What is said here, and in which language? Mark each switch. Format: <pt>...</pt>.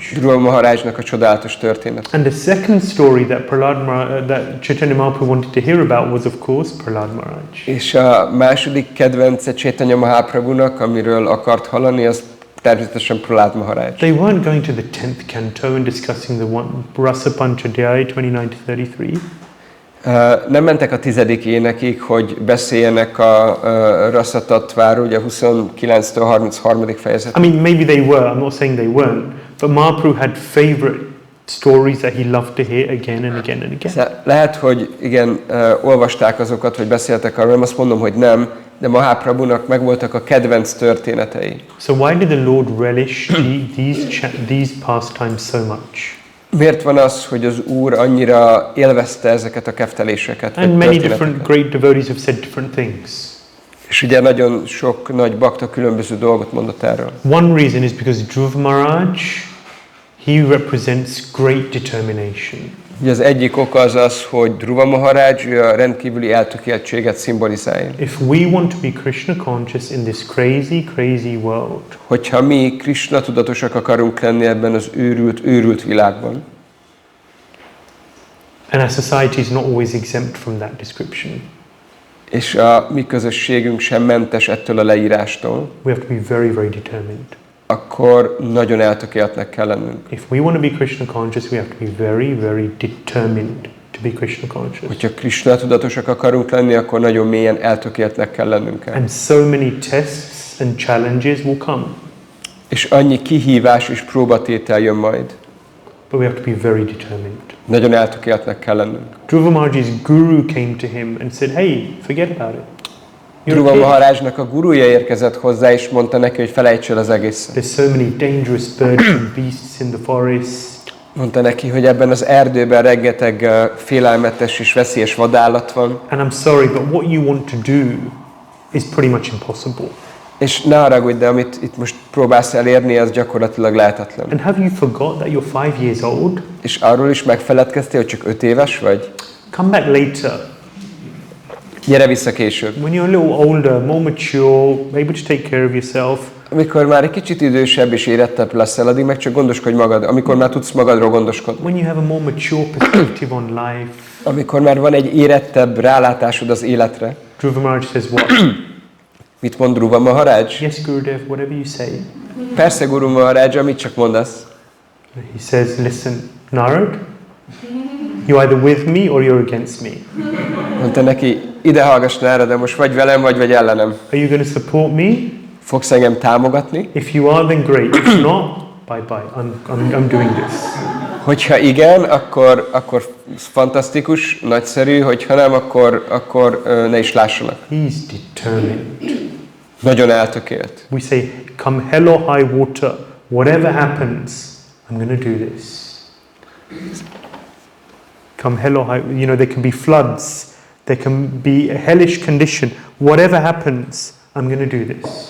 <hu>Dhruva Maharajnak a csodálatos történet.</hu> <en>And the second story that that Chaitanya Mahaprabhu wanted to hear about was of course Prahlāda Maharaj.</en> <hu>És a második kedvence Chaitanya Mahaprabhunak, amiről akart hallani, az természetesen Prahlāda Maharaj.</hu> <en>They weren't going to the 10th canto and discussing the Rasa Panchadhyaya 29-33.</en> <hu>Nem mentek a 10. énekig, hogy beszéljenek a Rasa-tattváról, ugye a 29-től 33. fejezet.</hu> <en>I mean, maybe they were, I'm not saying they weren't, but Mahaprabhu had favorite stories that he loved to hear again and again and again.</en> <hu>Lehet, hogy igen, olvasták azokat, hogy beszéltek arról, nem azt mondom, hogy nem, de Mahaprabhunak megvoltak a kedvenc történetei.</hu> <en>So why did the Lord relish these pastimes so much?</en> <hu>Miért van az, hogy az Úr annyira élvezte ezeket a kefteléseket?</hu> <en>And many different great devotees have said different things.</en> <hu>És ugye nagyon sok nagy bakta különböző dolgot mondott erről.</hu> <en>One reason is because Dhruva Maharaj, he represents great determination.</en> <hu>Ugye az egyik oka az, hogy Dhruva Maharaj a rendkívüli eltökéltséget szimbolizálja.</hu> <en>If we want to be Krishna conscious in this crazy world,</en> <hu>hogyha mi Krishna tudatosak akarunk lenni ebben az őrült világban,</hu> <en>and our society is not always exempt from that description,</en> <hu>és a mi közösségünk sem mentes ettől a leírástól,</hu> <en>we have to be very determined.</en> <hu>Akkor nagyon eltökéltnek kell lennünk.</hu> <en>If we want to be Krishna conscious, we have to be very determined to be Krishna conscious.</en> <hu>Hogyha Krishna tudatosak akarunk lenni, akkor nagyon mélyen eltökéltnek kell lennünk.</hu> <en>And so many tests and challenges will come.</en> <hu>És annyi kihívás és próbatétel jön majd.</hu> <en>But we have to be very determined.</en> <hu>Nagyon eltökéltnek kell lennünk.</hu> <en>Dhruva Maharaj's guru came to him and said, "Hey, forget about it."</en> <hu>Dhruva Maharajnak a guruja érkezett hozzá, és mondta neki, hogy felejts el az egészet.</hu> <en>There's so many dangerous birds and beasts in the forest.</en> <hu>Mondta neki, hogy ebben az erdőben rengeteg félelmetes és veszélyes vadállat van.</hu> <en>And I'm sorry, but what you want to do is pretty much impossible.</en> <hu>És ne haragudj, de amit itt most próbálsz elérni, az gyakorlatilag lehetetlen.</hu> <en>And have you forgot that you're 5 years old?</en> <hu>És arról is megfeledkeztél, hogy csak 5 éves vagy?</hu> <en>Come back later.</en> <hu>Gyere vissza később.</hu> <en>When you're a little older, more mature, able to take care of yourself.</en> <hu>Amikor már egy kicsit idősebb és érettebb leszel, addig meg csak gondoskodj magad. Amikor már tudsz magadról gondoskodni.</hu> <en>When you have a more mature perspective on life.</en> <hu>Amikor már van egy érettebb rálátásod az életre.</hu> <en>Dhruva Maharaj says what?</en> <hu>Mit mond Dhruva Maharaj?</hu> <en>Yes, Gurudev, whatever you say.</en> <hu>Persze, Guru Maharaj, amit csak mondasz.</hu> <en>He says, listen, Narad, you're either with me or you're against me.</en> <hu>Mondta neki, ide hallgass Narad, de most vagy velem, vagy ellenem.</hu> <en>Are you going to support me?</en> <hu>Fogsz engem támogatni?</hu> <en>If you are, then great. If not, bye-bye. I'm doing this.</en> <hu>Hogyha igen, akkor fantasztikus, nagyszerű, hogyha nem, akkor ne is lássanak.</hu> <en>He's determined.</en> <hu>Nagyon eltökélt.</hu> <en>We say, come hell or high water, whatever happens, I'm going to do this. Come hell or high, you know, there can be floods, there can be a hellish condition, whatever happens, I'm going to do this.</en>